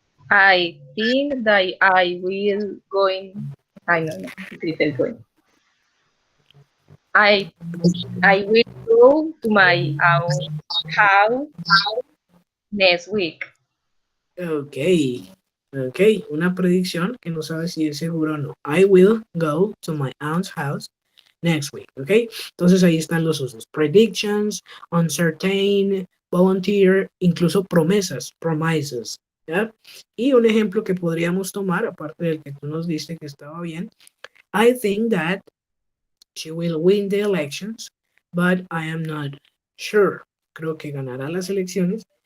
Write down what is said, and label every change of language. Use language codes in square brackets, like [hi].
[en] I think that I will going. I don't know. Little going. I will go to my house next week. [es] Okay, una predicción que no sabe si es seguro o no. [en] I will go to my aunt's house next week, okay? [es] Entonces ahí están los usos. [en] Predictions, uncertain, volunteer, [es] incluso promesas, promises, ¿ya? Y un ejemplo que podríamos tomar, aparte del que tú nos diste que estaba bien, [en] I think that she will win the elections, but I am not sure. [es] Creo que ganará las elecciones,